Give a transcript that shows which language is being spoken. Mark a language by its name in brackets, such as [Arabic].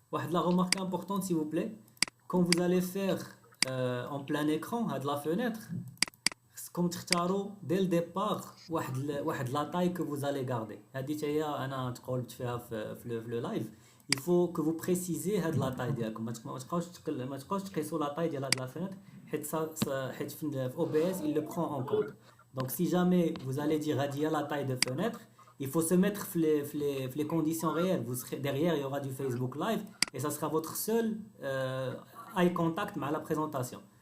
[French] La remarque importante, s'il vous plaît. Quand vous allez faire en plein écran, à de la fenêtre, comme تختاروا dès le départ واحد la taille que vous allez garder. [Arabic] هذه هي انا تقولت فيها في [French] le live. Il faut que vous précisez هاد la taille ديالكم. [Arabic] ما تبقاوش تقيسوا [French] la taille ديال هاد la fenêtre [Arabic] حيت في [French] OBS il le prend en compte. Donc si jamais vous allez dire هذه هي la taille de fenêtre, il faut se mettre les conditions réelles. Vous serez derrière, il y aura du Facebook Live et ça sera votre seul eye contact à la présentation.